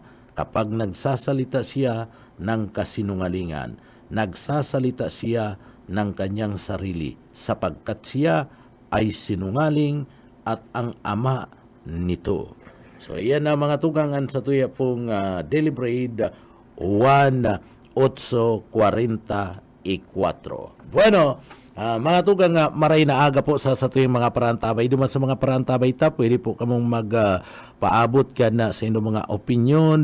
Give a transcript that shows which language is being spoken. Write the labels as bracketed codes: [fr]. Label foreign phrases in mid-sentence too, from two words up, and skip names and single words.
[tl] Kapag nagsasalita siya ng kasinungalingan, nagsasalita siya ng kanyang sarili, sapagkat siya ay sinungaling at ang ama nito. [bik] So, yan na mga tugangan sa tuya pong [en] daily bread [bik] 1:8:44. Bueno, mga tugang maray na aga po sa tuyong mga parantabay. Duman sa mga parantabay ta, pwede po kamong magpaabot ka na sa inyong mga opinion.